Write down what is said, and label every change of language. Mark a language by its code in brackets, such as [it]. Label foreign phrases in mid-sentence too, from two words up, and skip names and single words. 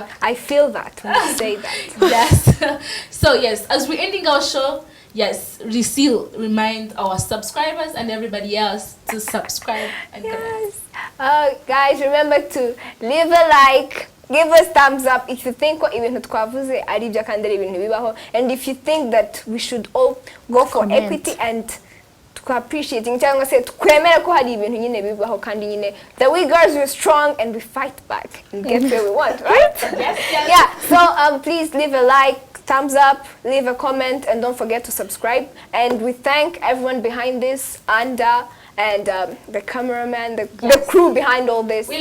[en] I feel that when you say that. Yes. So yes, as we're ending our show, yes, Lucille, remind our subscribers and everybody else to subscribe and comment. Guys, remember to leave a like, give us thumbs up if you think [rw] ibintu twavuze ari ibyo kandi ari ibintu bibaho, [en] and if you think that we should all go for equity and appreciating [rw] cyangwa se twemera ko hari ibintu nyine bibaho kandi nyine [en] that we girls we're strong and we fight back and get where we want, right? Yes. Yeah, so please leave a like, thumbs up, leave a comment, and don't forget to subscribe. And we thank everyone behind this, Anda, and the cameraman, the crew behind all this.